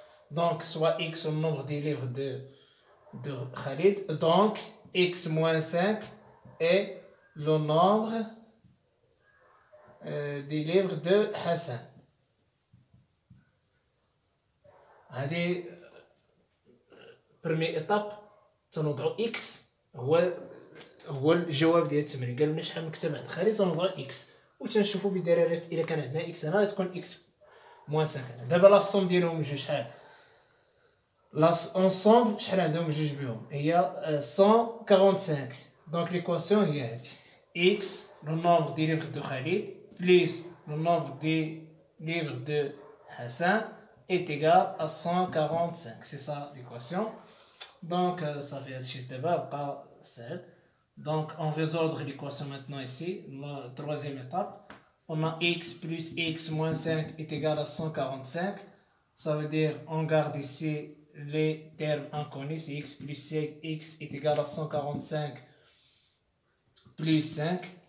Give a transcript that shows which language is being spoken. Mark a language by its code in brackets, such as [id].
[fr] Donc soit x au nombre des livres de Khalid, donc x moins 5 est le nombre des livres de Hassan. [ar] هذه [fr] première étape [ar] تنوضعو x هو الجواب ديال التمرين. قال لنا شحال من كتاب عند خالد تنوضعو x وتنشوفو بدرارات الا كان عندنا x هنا تكون x moins 5. دابا لا الصوم ديالهم بجوج شحال؟ لا انصومبل شحال عندهم بجوج بهم؟ هي 145. دونك ليكواسيون هي هذه [fr] x le nombre des livres de Khalid plus le nombre des livres de Hassan est égal à 145. C'est ça l'équation. Donc ça fait [ar] هادشي دابا بقى سهل. [fr] Donc on résoudre l'équation maintenant ici, la troisième étape. On a x plus x moins 5 est égal à 145. Ça veut dire on garde ici les termes inconnus. C'est x plus x est égal à 145 plus 5.